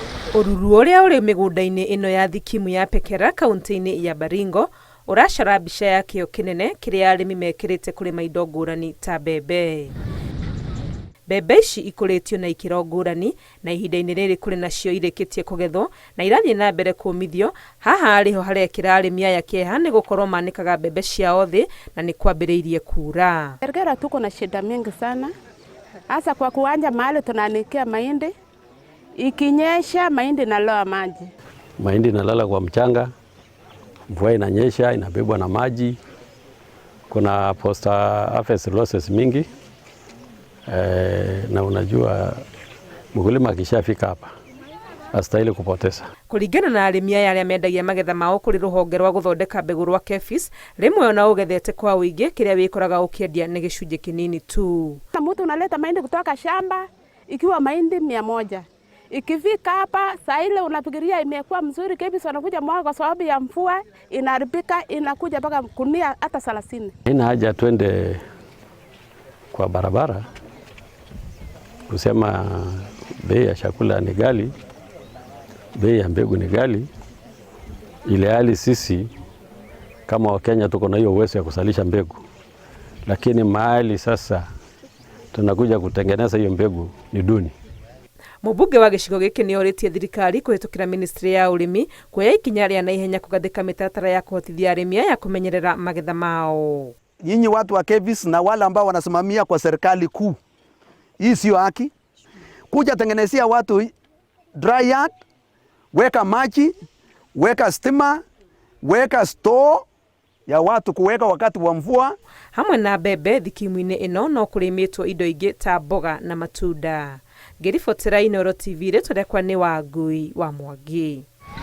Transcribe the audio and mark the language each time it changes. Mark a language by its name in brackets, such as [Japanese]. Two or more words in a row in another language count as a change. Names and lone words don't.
[Kikuyu] Ũruru ũrĩa ũrĩ mĩgũnda-inĩ ĩno ya thikimu ya Pekera kaunti-inĩ ya Baringo ũracora mbica ya kĩo kĩnene kĩrĩa arĩmi mekĩrĩte kũrĩma indo ngũrani ta mbembe. Mbembe ici ikũrĩtio na ikĩro ngũrani na ihinda-inĩ rĩrĩ kũrĩ nacio irĩkĩtie kũgethwo na irathiĩ na mbere kũũmithio. Haha arĩho harekĩra arĩmi aya kĩeha nĩ gũkorwo manĩkaga mbembe ciao thĩ na nĩ kwambĩrĩirie kuura. [Swahili] Pekera tuko na shida mingi sana, hasa kwa kuanja mahali tunanikia mahindi. Ikinyesha mahindi inaloa maji. Mahindi inalala kwa mchanga, mvua inanyesha inabebwa na maji. Kuna [English] post harvest losses [Swahili] mingi. Na unajua mkulima akishafika hapa astahili kupoteza. [Kikuyu] Kũringana na arĩmi aya arĩa mendagia magetha mao kũrĩ rũhonge rwa gũthondeka mbegũ rwa KEPHIS, rĩmwe ona ũgethete kwa ũingĩ kĩrĩa wĩkoraga ũkĩendia nĩ gĩcunjĩ kĩnini tu. [Swahili] Mtu unaleta mahindi kutoka shamba ikiwa mahindi 100. Ikifika hapa saa ile unafikiria imekuwa mzuri, KEPHIS wanakuja mwaka kwa sababu ya mvua inaharibika, inakuja mpaka kunia hata 30. Haina haja twende kwa barabara kusema bei ya chakula ni ghali, bei ya mbegu ni ghali, ile hali sisi kama Wakenya tuko na hiyo uwezo ya kusalisha mbegu, lakini mahali sasa tunakuja kutengeneza hiyo mbegu ni duni. [Kikuyu] Mũmbunge wa gĩcigo gĩkĩ nĩ orĩtie thirikari kũhĩtũkĩra ministry ya ũrĩmi kuoya ikinya rĩa naihenya kũgathĩka mĩtaratara ya kũhotithia arĩmi aya kũmenyerera magetha mao. [Swahili] Nyinyi watu wa KEPHIS na wale ambao wanasimamia kwa serikali kuu, hii sio haki. Kuja tengenezea watu [English] dry yard, [Swahili] weka maji, weka stima, weka store ya watu kuweka wakati wa mvua. [Kikuyu] Hamwe na mbembe thikimu-inĩ ĩno no kũrĩmĩtwo indo ingĩ ta mboga na matunda. Ngĩribotera Inooro TV rĩtwa rĩakwa nĩ Wangui wa Mwangi.